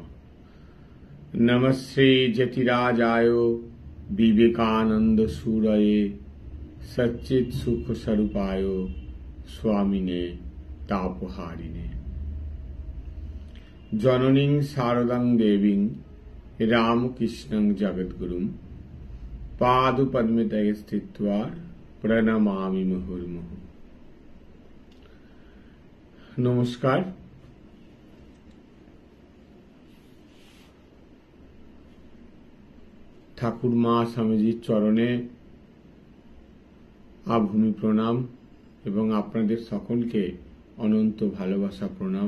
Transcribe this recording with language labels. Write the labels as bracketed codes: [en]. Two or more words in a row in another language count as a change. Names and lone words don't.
[sa] नमस्ते जतिराजाय विवेकानंद सूरये सच्चित सुख स्वरूपाय स्वामिने तापहारिणे। जननीं शारदां देवीं रामकृष्णं जगद्गुरुं पादपद्मे स्थित्वा प्रणमामि मुहुर्मुहुः। नमस्कार। [bn] ঠাকুর মা স্বামীজির চরণে আভূমি প্রণাম এবং আপনাদের সকলকে অনন্ত ভালোবাসা প্রণাম।